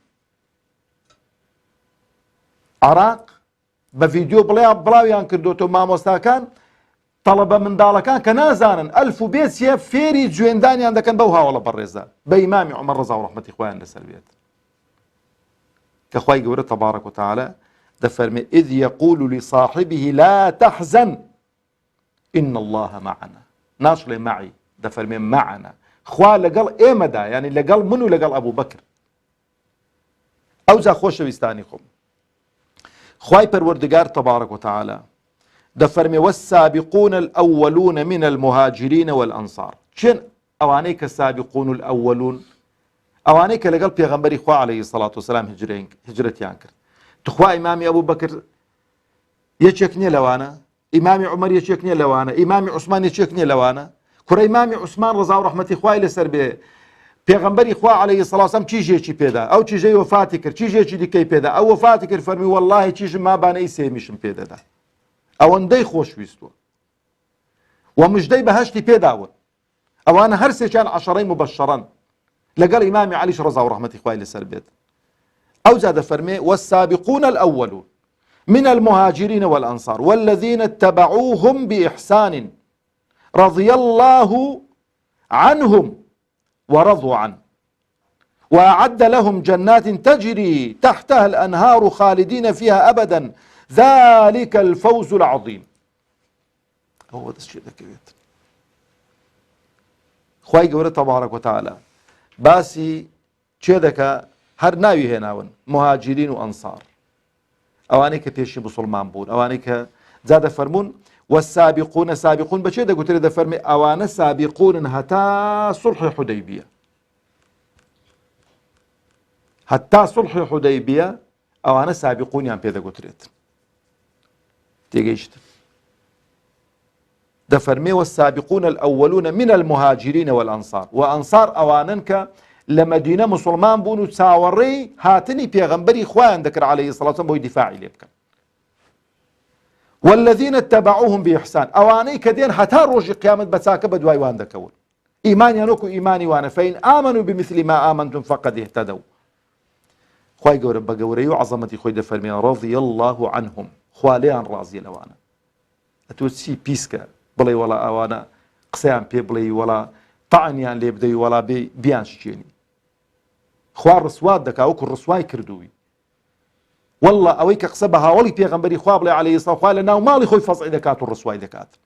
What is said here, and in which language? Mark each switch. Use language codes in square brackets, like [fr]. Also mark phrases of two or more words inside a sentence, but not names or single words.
[ckb] عێراق بە ڤیدیۆ بڵاویان کردوتەوە مامۆستاکان تەڵەبە منداڵەکان کە نازانن ئەلف و بێ چیە فێری جوێندانیان دەکەن بەو هاوڵە بەڕێزە بە ئیمامی عومەر ڕەزا و ڕەحمەتی خوایان لەسەر بێت کە خوای گەورە [ar] تەبارەک وتەعالە [ckb] دەفەرمێ [ar] إذ يقول لصاحبه لا تحزن إن الله معنا [ckb] ناشڵێ معی دەفەرمێ معنا خوا لەگەڵ ئێمەدا یعنی لەگەڵ من و لەگەڵ ئەبوو بەکر ئەوجا خۆشەویستانی خۆم خوای پەروەردگار [ar] تەبارەک وتەعالە [ckb] دەفەرمێ [ar] والسابقون الأولون من المهاجرين والأنصار [ckb] چێن ئەوانەی کە [ar] سابقون الأولون [ckb] ئەوانەی کە لەگەڵ پێغەمبەری خوا [ar] عەلەیهی سەڵاتو وەسەلام [ckb] هجرەتیان کرد تخوا ئیمامی ئەبوو بەکر یەکێک نییە لەوانە ئیمامی عومەر یەکێک نییە لەوانە ئیمامی عوسمان یەکێک نییە لەوانە کوڕە ئیمامی عوسمان ڕەزا و ڕەحمەتی خوای لەسەر بێ پێغەمبەری خوا [ar] عەلەیهی سەڵاتو وەسەلام [ckb] چیژێکی پێدا ئەو چیژەی وەفاتی کرد چیژێکی دیکەی پێدا ئەو وەفاتی کرد فەرمی وەڵڵاهی چیژم مابانەی سێمیشم پێدەدا ئەوەندەی خۆشویستوە و مژدەی بەهەشتی پێداون ئەوانە هەر سێکیان عەشەرەی مبەشەرەن لەگەڵ ئیمامی عەلیش ڕەزا و ڕەحمەتی خوای لەسەر بێت ئەوجا دەفەرمێ [ar] والسابقون الأولون من المهاجرين والأنصار والذين اتبعوهم بإحسان رضي الله عنهم ورضوا عنه وأعد لهم جنات تجري تحتها الأنهار خالدين فيها أبدا ذلك الفوز العظيم هو ده الشيء ذكرت [ckb] خوای گەورە [ar] تەبارەک وتەعالە [ckb] باسی چێ دەکا هەر ناوی هێناون مهاجرین و ئەنسار ئەوانەی کە پێشی موسڵمان بوون ئەوانەی کە جا دەفەرمون والسابقون سابقون بەچێ دەگوترێ دەفەرمێ ئەوانە سابقونن هەتا سوڵحی حودەیبیە هەتا سوڵحی حودەیبیە ئەوانە سابقونیان پێ دەگوترێت تێگەیشت دەفەرمێ [ar] والسابقون الأولون من المهاجرين والأنصار وأنصار [ckb] ئەوانن کە لە مەدینە موسڵمان بوون و چاوەڕێی هاتنی پێغەمبەری خوایان دەکرد [ar] عەلەیهی سەڵاتو وەسەلام [ckb] بۆی دیفاعی لێ بکەن [ar] والذين اتبعوهم بإحسان [ckb] ئەوانەی کە دێن هەتا ڕۆژی قیامەت بە چاکە بە دوای وان دەکەون ئیمانیان وەکو ئیمانی وانە [ar] فإن آمنوا بمثل ما آمنتم فقد اهتدوا [ckb] خوای گەورە بە گەورەی و عەزەمەتی خۆی دەفەرمێ [ar] رضي الله عنهم [ckb] خوا لێیان ڕازیە لەوانە ئەتۆ چی پیسکە بڵێ وەڵا ئەوانە قسەیان پێ بڵێ وەڵا تەعنیان لێ بدەی وەڵا بیان شتێنی خوا ڕسوات دەکا وەکو ڕسوای کردووی والله ئەوەی کە قسە بە هاوڵی پێغەمبەری خوا بڵێ [ar] عەلەیهی سەڵام [ckb] خوا لە ناو ماڵی خۆی فەزعی دەکات و ڕسوای دەکات